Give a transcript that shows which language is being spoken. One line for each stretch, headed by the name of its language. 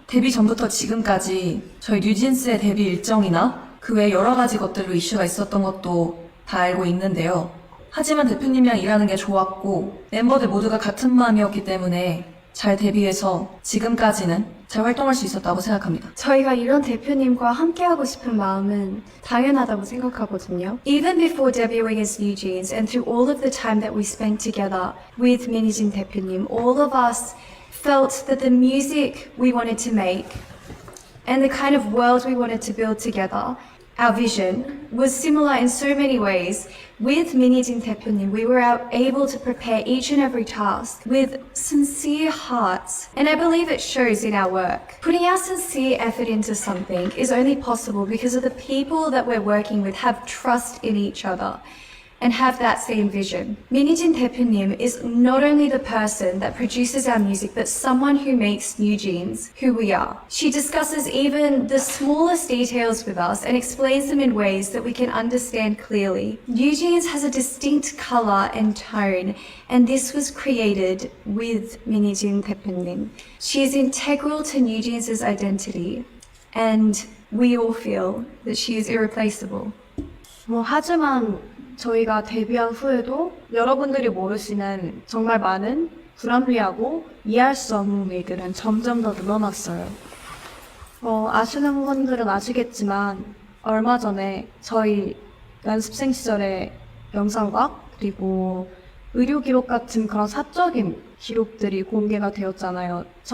Korean: 데뷔 전부터 지금까지 저희 뉴진스의 데뷔 일정이나 그 외 여러 가지 것들로 이슈가 있었던 것도 다 알고 있는데요. 하지만 대표님이랑 일하는 게 좋았고 멤버들 모두가 같은 마음이었기 때문에 잘 데뷔해서 지금까지는 잘 활동할 수 있었다고 생각합니다. 저희가 이런 대표님과 함께하고 싶은 마음은 당연하다고 생각하거든요.
English: Even before debuting as New Jeans and through all of the time that we spent together with 민희진 대표님, all of us felt that the music we wanted to make and the kind of world we wanted to build together, our vision, was similar in so many ways. With 민희진 대표님, we were able to prepare each and every task with sincere hearts, and I believe it shows in our work. Putting our sincere effort into something is only possible because of the people that we're working with have trust in each other and have that same vision. 민희진 대표님 is not only the person that produces our music, but someone who makes New Jeans who we are. She discusses even the smallest details with us and explains them in ways that we can understand clearly. New Jeans has a distinct color and tone, and this was created with 민희진 대표님. She is integral to New Jeans' identity, and we all feel that she is irreplaceable.
Korean: 하지만 저희가 데뷔한 후에도 여러분들이 모르시는 정말 많은 불합리하고 이해할 수 없는 일들은 점점 더 늘어났어요. 아시는 분들은 아시겠지만 얼마 전에 저희 연습생 시절의 영상과 그리고 의료 기록 같은 그런 사적인 기록들이 공개가 되었잖아요.